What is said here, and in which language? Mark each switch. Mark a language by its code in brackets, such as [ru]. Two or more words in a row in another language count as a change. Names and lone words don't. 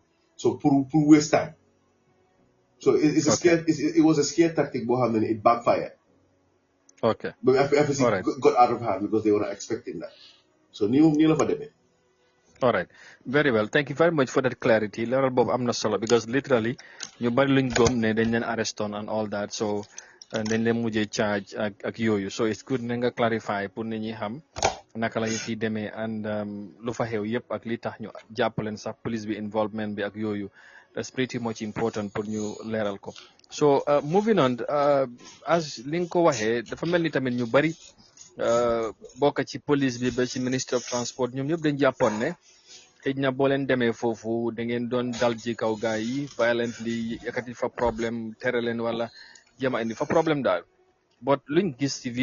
[en] So pour waste time. So it's a scare. It was a scare tactic, but it backfired. Okay. But FSC got out of hand because they were not expecting that. So Neil for them. All right, very well. Thank you very much for that clarity. [wo] Leral Bob amna solo [en] because literally [wo] ñu bari luñ gom ne dañ leen [en] arrest on and all that, so [wo] dañ leen mujjé charge ak yoyu. [en] So it's good [wo] nga clarify pour nit ñi xam naka la ci démé and lu fa xew yépp ak li tax ñu jappalen sax police bi involvement bi ak yoyu. [en] That's pretty much important pour [wo] ñu leral ko. [en] So moving on, as [wo] li nga ko waxee dafa mel ni tamit ñu bari bokk ci police bi ba ci [en] ministre of transport [wo] ñoom ñëpp dañ jàppoon ne xëj na boo leen demee foofu da ngeen doon dal ci kaw gaay yi violently yëkkati fa problème tere leen wala jéem a indi fa problème daal but luñ gis ci